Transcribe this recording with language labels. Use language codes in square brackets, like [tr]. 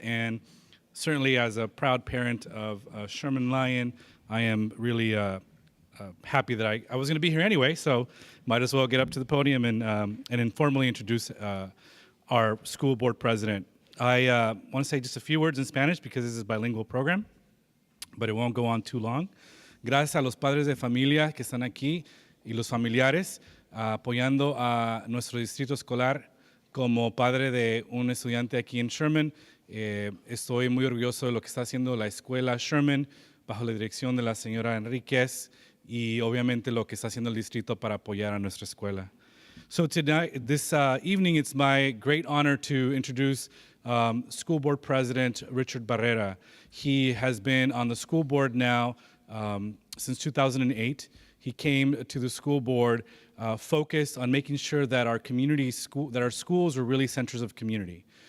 [en] And certainly as a proud parent of Sherman Lion, I am really happy that I was going to be here anyway, so might as well get up to the podium and informally introduce our school board president. I want to say just a few words in Spanish because this is a bilingual program, but it won't go on too long. [es] Gracias a los padres de familia que están aquí y los familiares apoyando a nuestro distrito escolar. Como padre de un estudiante aquí en Sherman, estoy muy orgulloso de lo que está haciendo la escuela Sherman bajo la dirección de la señora Enríquez y obviamente lo que está haciendo el distrito para apoyar a nuestra escuela. [en] So tonight, this evening, it's my great honor to introduce School Board President Richard Barrera. He has been on the school board now since 2008. He came to the school board focused on making sure that our schools are really centers of community.